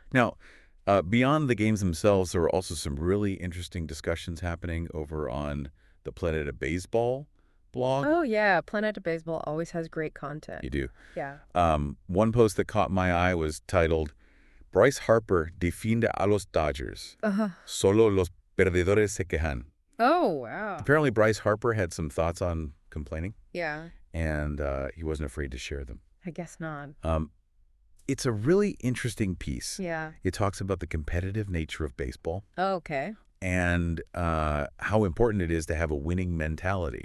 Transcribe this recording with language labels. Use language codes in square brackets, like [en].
[en] Now, beyond the games themselves, there were also some really interesting discussions happening over on the Planeta Béisbol blog. Oh, yeah. Planeta Béisbol always has great content. You do. Yeah. One post that caught my eye was titled, Bryce Harper defiende a los Dodgers. [es] Solo los perdedores se quejan. [en] Oh, wow. Apparently, Bryce Harper had some thoughts on complaining. Yeah. And he wasn't afraid to share them. I guess not. It's a really interesting piece. Yeah. It talks about the competitive nature of baseball. Oh, okay. And how important it is to have a winning mentality.